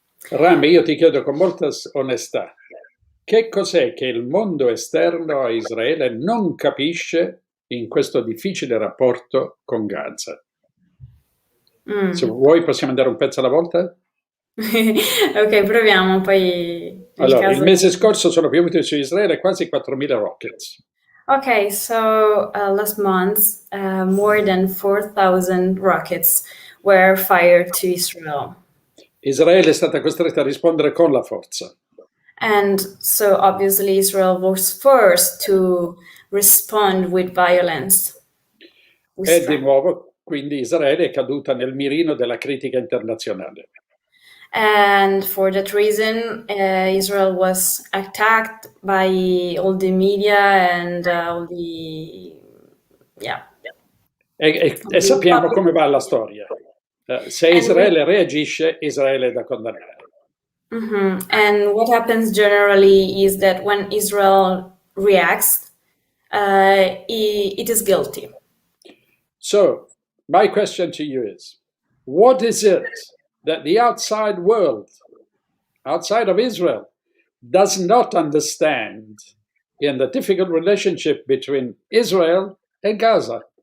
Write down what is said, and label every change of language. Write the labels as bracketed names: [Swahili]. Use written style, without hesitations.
[Italian] Rami, io ti chiedo con molta onestà, che cos'è che il mondo esterno a Israele non capisce in questo difficile rapporto con Gaza? Se vuoi possiamo andare un pezzo alla volta? Ok, proviamo, poi Allora, il mese scorso sono piovuti su Israele quasi 4.000 rockets. [English] Okay, so last month, more than 4,000 rockets were fired to Israel. [Italian] Israele è stata costretta a rispondere con la forza. [English] And so obviously Israel was forced to respond with violence. [Italian] E di nuovo, quindi Israele è caduta nel mirino della critica internazionale. [English] And for that reason, Israel was attacked by all the media and all the, yeah. [Italian] E sappiamo come va la storia. Se Israele reagisce, Israele è da condannare. [English] And what happens generally is that when Israel reacts, it is guilty. So, my question to you is, what is it that the outside world, outside of Israel, does not understand in the difficult relationship between Israel and Gaza?